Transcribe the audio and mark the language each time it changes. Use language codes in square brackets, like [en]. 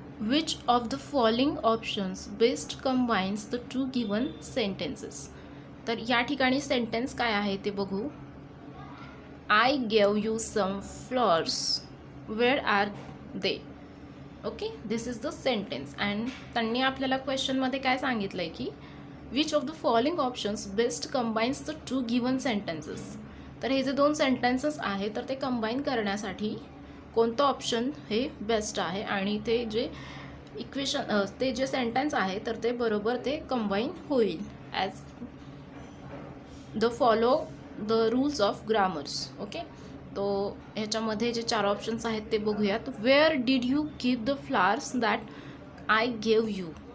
[en] Which of the following options best combines the two given sentences? [mr] तर या ठिकाणी sentence काय आहे ते बघू. [en] I gave you some flowers. Where are they? Okay, this is the sentence. [mr] And त्यांनी आपल्याला क्वेश्चनमध्ये काय सांगितलं आहे की [en] Which of the following options best combines the two given sentences. [mr] तर हे जे 2 सेंटेन्सेस आहे तर ते कंबाईन करण्यासाठी कोणतं ऑप्शन हे बेस्ट आहे आणि ते जे इक्वेशन ते जे सेंटेन्स आहे तर ते बरोबर ते कंबाईन होईल [en] As the follow the rules of grammars. [mr] Okay. तो ह्याच्यामध्ये जे 4 ऑप्शन्स आहेत ते बघूयात. [en] Where did you keep the flowers that I gave you.